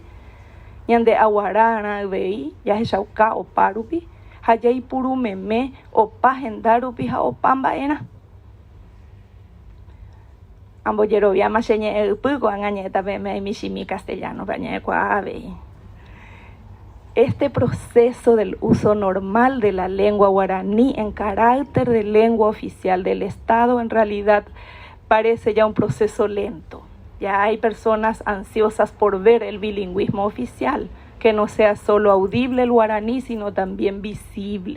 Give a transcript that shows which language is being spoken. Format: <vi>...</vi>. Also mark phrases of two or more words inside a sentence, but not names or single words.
<gn>Ñande aguarárã ivei jahechauka opa rupi ha jaipurumeme opa henda rupi ha opa mba'erã. Ambojeroviáma che ñe'ẽ ypýko añañétape michimi castellano pañaekuaavei.</gn> <es>Este proceso del uso normal de la lengua guaraní en carácter de lengua oficial del Estado en realidad parece ya un proceso lento. Ya hay personas ansiosas por ver el bilingüismo oficial, que no sea solo audible el guaraní, sino también visible.</es>